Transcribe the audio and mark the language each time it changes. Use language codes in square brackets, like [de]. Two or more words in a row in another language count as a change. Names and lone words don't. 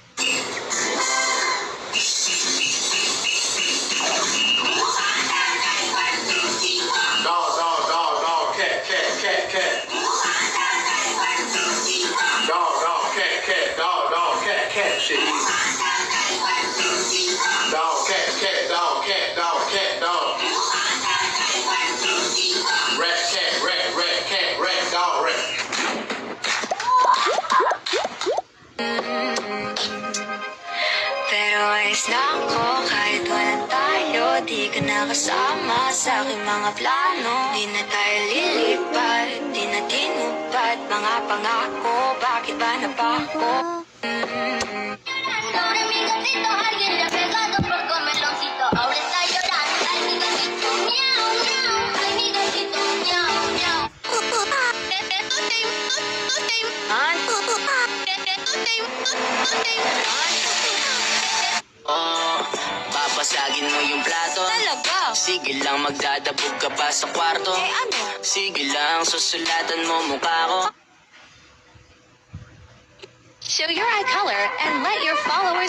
[en] Cat shit. Dog, cat, dog, cat, dog. Rat, cat, dog, rat. [tl] Pero ayos na ako kahit walang tayo. Di ka nakasama sa aking mga plano. Di na tayo lilipat, di na tinupad mga pangako. Bakit ba napako? [es] Ahora mi gatito, alguien le ha pegado por comer loncito. Ahora está llorando, ay mi gatito, miau, miau. Ay mi gatito, miau, miau. [tl] Oh, papasagin mo yung plato. Talaga? Sige lang, magdadabog ka pa sa kwarto. Eh ano? Sige lang, susulatan mo mukha ko. [en] Show your eye color and let your followers